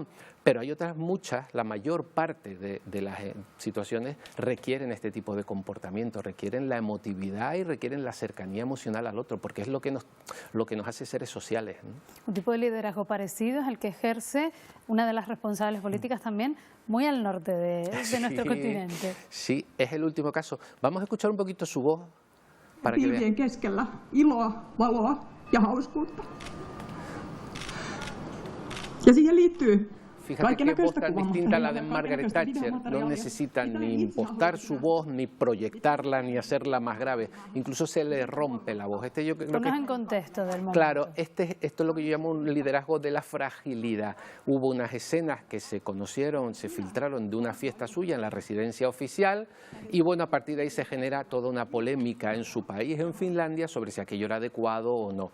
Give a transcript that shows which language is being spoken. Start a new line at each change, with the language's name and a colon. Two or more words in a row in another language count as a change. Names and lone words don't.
Spanish: Pero hay otras muchas, la mayor parte de las situaciones requieren este tipo de comportamiento, requieren la emotividad y requieren la cercanía emocional al otro, porque es lo que nos hace seres sociales, ¿no? Un tipo de liderazgo parecido es el que ejerce una de las responsables políticas también muy al norte de nuestro continente. Sí, es el último caso. Vamos a escuchar un poquito su voz para que vean.
Finnish: Keskellä iloa, valoa ja hauskuutta. Ja siihen liittyy
Spanish: Fíjate qué voz tan distinta a la de Margaret Thatcher. No necesitan ni impostar su voz, ni proyectarla, ni hacerla más grave. Incluso se le rompe la voz. Yo creo que en contexto del momento. Claro, esto es lo que yo llamo un liderazgo de la fragilidad. Hubo unas escenas que se conocieron, se filtraron de una fiesta suya en la residencia oficial y bueno, a partir de ahí se genera toda una polémica en su país, en Finlandia, sobre si aquello era adecuado o no.